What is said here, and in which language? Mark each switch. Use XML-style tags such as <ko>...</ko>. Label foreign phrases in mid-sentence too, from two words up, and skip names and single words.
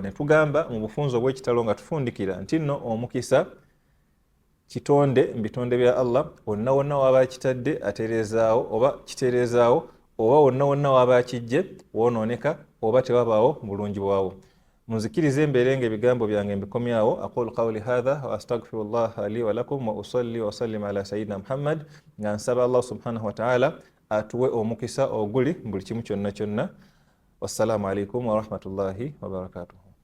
<lg>Ne tugamba mu bufunzo obw'ekitalo nga tufundikira nti nno omukisa kitonde mu bitonde bya Allah, wonna wonna waba kitadde atereezaawo oba kitereezaawo, oba wonna wonna waba kijje woonooneka oba tewabaawo bulungi bwawo. Munzikirize mbeere ng'ebigambo byange mbikomyawo.</lg> <ar>أقول قولي هذا وأستغفر الله لي ولكم وأصلي وأسلم على سيدنا محمد,</ar> <lg>nga nsaba Allah</lg> <ar>سبحانه وتعالى</ar> <lg>atuwe omukisa oguli buli kimu kyonna kyonna.</lg> <ar>والسلام عليكم ورحمة الله وبركاته.</ar>